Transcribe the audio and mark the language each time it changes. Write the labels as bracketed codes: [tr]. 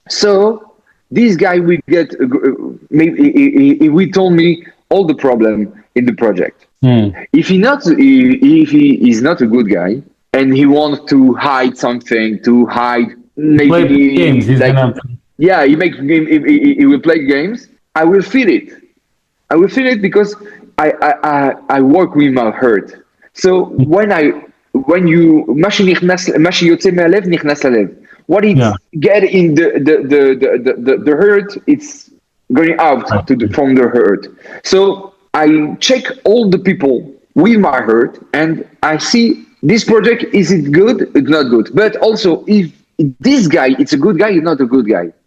[en] So this guy will get maybe he will tell me all the problem in the project. If he is not a good guy and he wants to hide something, maybe play games. He make game. He will play games. I will feel it because I work with my heart. So when you [he] משהו יוצא מהלב נכנס ללב. [en] What it get in the heart, it's going out from the heart. So I check all the people with my heart, and I see this project, is it good? It's not good. But also, if this guy, it's a good guy, he's not a good guy.